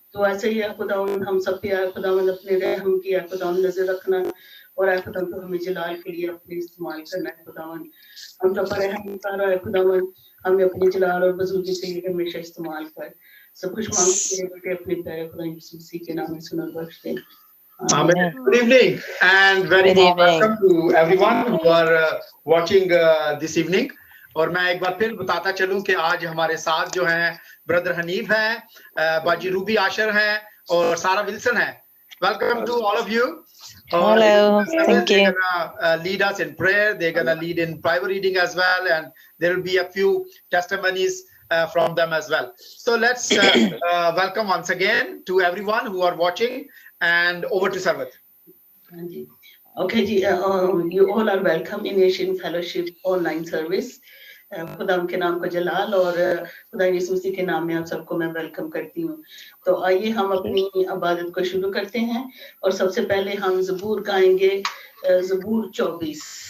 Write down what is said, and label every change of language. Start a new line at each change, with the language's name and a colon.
Hindi: तो ऐसे ही खुदावंद हम सब पे खुदावंद अपने रहम की खुदावंद नजर रखना और खुदावंद तो हमें जलाल के लिए अपने इस्तेमाल करना है खुदावंद। हम सब पर रहम कर खुदावंद, हमें अपने जलाल और बुजुर्गी के लिए हमेशा इस्तेमाल कर। सब कुछ मांगते हैं बेटे अपने प्यारे खुदा यीशु मसीह के नाम में सुन बख्श दे।
English: Amen. Good evening and very warm welcome to everyone who are watching this evening.
Hindi: और मैं एक बार फिर बताता चलूं कि आज हमारे साथ जो हैं ब्रदर हनीफ हैं, बाजी रूबी आशर हैं और सारा विल्सन है।
English: Welcome to all of you. Hello, thank you. They're gonna lead us in prayer. They're gonna lead in private reading as well, and there will be a few testimonies from them as well. So let's welcome once again to everyone who are watching. And over to Sarvat. Okay, you all are welcome in Asian Fellowship online service.
Hindi: खुदा के नाम को जलाल और खुदा यीशु मसीह के नाम में आप सबको मैं वेलकम करती हूँ। तो आइए हम अपनी इबादत को शुरू करते हैं और सबसे पहले हम ज़बूर गाएंगे, ज़बूर 24।